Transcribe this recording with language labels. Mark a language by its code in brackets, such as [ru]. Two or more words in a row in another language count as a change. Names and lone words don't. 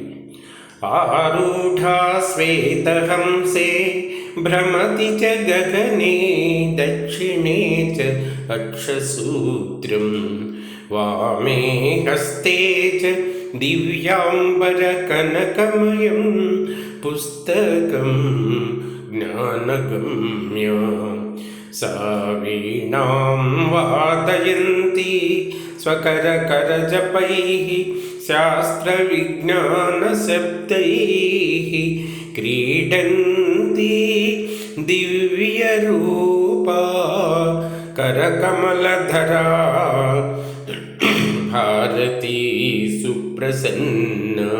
[sa] ఆరూఢా శ్వేతహంసే భ్రమతి చ గగనే దక్షిణే చ అక్షసూత్రం వామే హస్తే చ దివ్యాంబరకనకమయం పుస్తకం జ్ఞానగమ్య. सा वीणां वादयन्ती स्वकरकरजपैः शास्त्रविज्ञानशब्दैः क्रीडन्ती दिव्यरूपा करकमलधरा भारती सुप्रसन्ना.